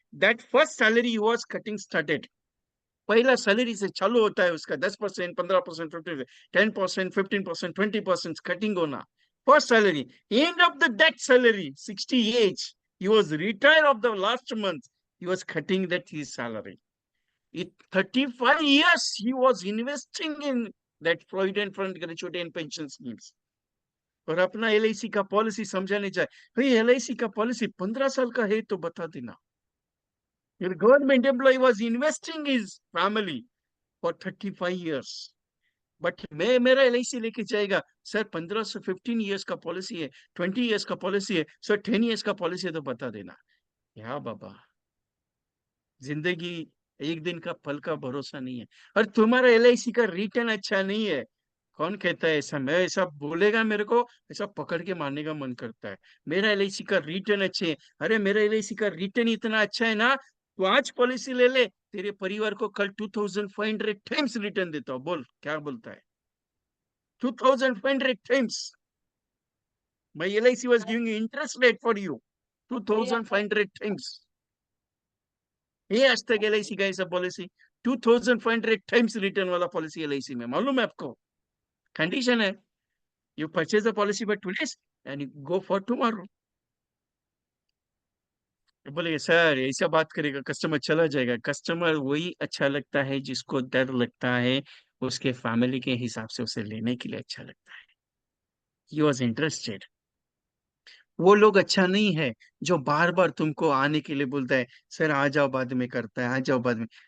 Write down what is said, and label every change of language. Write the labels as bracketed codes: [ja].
[en] That first salary he was cutting started. [hi] पहला salary से चालू होता है उसका 10%, 15%, 10%, 15%, 20% कटिंग होना. [en] First salary. End of that salary, 60 age, he was retired of the last month. He was cutting that his salary. In 35 years, he was investing in that provident fund, gratuity and pension schemes. [hi] और अपना LIC का policy समझाने जाए, भाई LIC का policy 15 साल का है तो बता देना. [en] Your government employee was investing his family for 35 years. [hi] But मैं मेरा एलआईसी लेके जाएगा सर 15 से 15 इयर्स का पॉलिसी है, 20 इयर्स का पॉलिसी है सर, 10 इयर्स का पॉलिसी है तो बता देना. या बाबा, जिंदगी एक दिन का पल का भरोसा नहीं है. और तुम्हारा एलआईसी का रिटर्न अच्छा नहीं है, कौन कहता है ऐसा? मैं ऐसा बोलेगा मेरे को ऐसा पकड़ के मारने का मन करता है. मेरा एलआईसी का रिटर्न अच्छे है. अरे मेरा एलआईसी का रिटर्न इतना अच्छा है ना, तो आज पॉलिसी ले ले, तेरे परिवार को कल 2500 टाइम्स रिटर्न देता हूँ. बोल क्या बोलता है? 2500 times. [en] My LIC was giving interest rate for you 2,500 times. [hi] ये आज तक LIC का ऐसा पॉलिसी [en] 2,500 times [hi] रिटर्न वाला पॉलिसी LIC में, मालूम है आपको? कंडीशन है, [en] you purchase the policy by today and you go for tomorrow. [hi] बोले सर ऐसा बात करेगा कस्टमर चला जाएगा। कस्टमर वही अच्छा लगता है जिसको डर लगता है, उसके फैमिली के हिसाब से उसे लेने के लिए अच्छा लगता है। [en] He was interested. [hi] वो लोग अच्छा नहीं है जो बार बार तुमको आने के लिए बोलता है, सर आ जाओ बाद में करता है, आ जाओ बाद में।